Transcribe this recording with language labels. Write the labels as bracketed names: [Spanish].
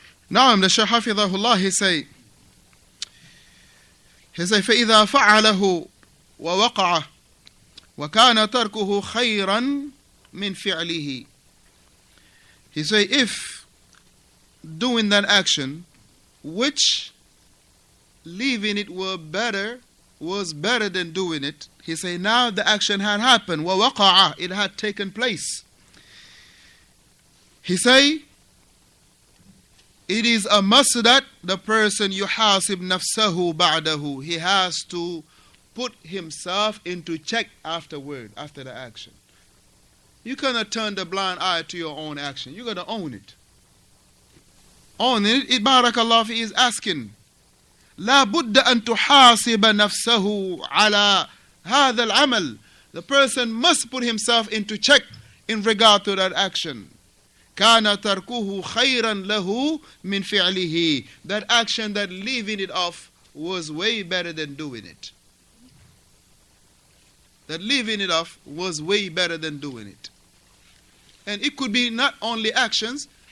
[English] Now, the Shaykh Hafidhahullah, he say, [Arabic] فَإِذَا فَعَلَهُ وَوَقَعَ وَكَانَ تَرْكُهُ خَيْرًا مِنْ فِعْلِهِ. [English] He say, if doing that action, which leaving it was better than doing it, he say, now the action had happened, وَوَقَعَ, it had taken place. He say, it is a must that the person [Arabic] yuhasib nafsahu ba'dahu, [English] he has to put himself into check afterward, after the action. You cannot turn the blind eye to your own action. You got to own it. Owning it, barakallah fi, is asking, [Arabic] لا بد أن تحاسب نفسه على هذا العمل. [English] The person must put himself into check in regard to that action. [Arabic] كان تركه خيرا له من فعله. [English] That action, that leaving it off, was way better than doing it. That leaving it off was way better than doing it. And it could be not only actions.